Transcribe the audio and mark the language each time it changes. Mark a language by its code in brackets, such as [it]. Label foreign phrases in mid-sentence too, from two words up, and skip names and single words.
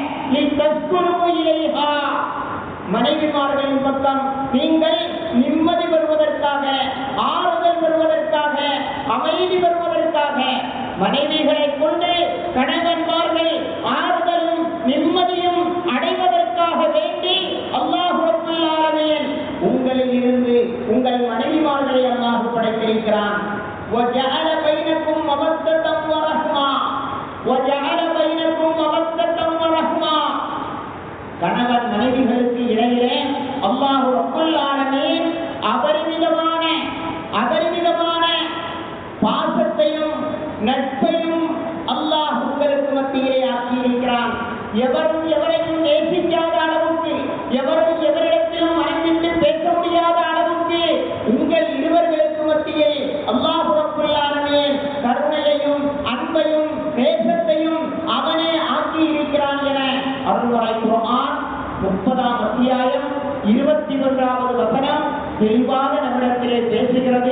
[ta] மனைவிமார்களின் பக்கம் நீங்கள் நிம்மதி பெறுவதற்காக, ஆறுதல் பெறுவதற்காக, அமைதி பெறுவதற்காக, மனைவிகளை கொண்டு கணவன்மார்கள் ஆறுதலும் நிம்மதியும் அடைவதற்காக வேண்டி [ar] الله رب العالمين [ta] உங்களில் இருந்து உங்கள் மனைவிமார்களை அல்லாஹ் படைத்திருக்கிறான். [ar] وَجَعَلَ بَيْنَكُمْ مَوَدَّةً وَرَحْمَةً وَجَعَلَ بَيْنَكُمْ مَوَدَّةً وَرَحْمَةً. [ta] கணவன் மனைவிகளுக்கு இடையிலே [ar] الله رب العالمين [ta] அபரிமிதமான பாசத்தையும் நட்பையும் அல்லாஹ் உங்களுக்கு மத்தியிலே ஆக்கியிருக்கிறான். எவரும் எவரையும் நேசிக்காத அளவுக்கு, எவரும் எவரிடத்திலும் மனமிட்டு பேச முடியாத அளவுக்கு உங்கள் இருவர்களுக்கு மத்தியில் [ar] الله رب العالمين [ta] கருணையையும் அன்பையும் நேசத்தையும் அவனே ஆக்கி இருக்கிறான் என அருள்வரை குர்ஆன் 30ஆம் அத்தியாயம் 21வது வசனம் தெளிவாக நம்மிடத்திலே பேசுகிறது.